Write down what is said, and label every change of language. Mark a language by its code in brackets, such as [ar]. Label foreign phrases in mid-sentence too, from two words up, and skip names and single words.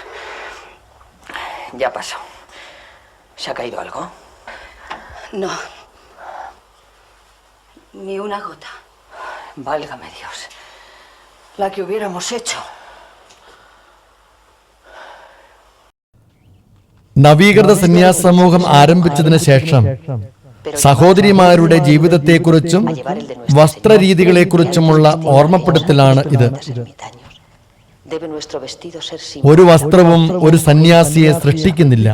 [es] Ya pasó. ¿Se ha caído algo? No. Ni una gota. Válgame Dios. La que hubiéramos hecho. [ml] നവീകൃത സന്യാസ സമൂഹം ആരംഭിച്ചതിന് ശേഷം സഹോദരിമാരുടെ ജീവിതത്തെക്കുറിച്ചും വസ്ത്രരീതികളെക്കുറിച്ചുമുള്ള ഓർമ്മപ്പെടുത്തലാണ് ഇത്. ഒരു വസ്ത്രവും ഒരു സന്യാസിയെ സൃഷ്ടിക്കുന്നില്ല.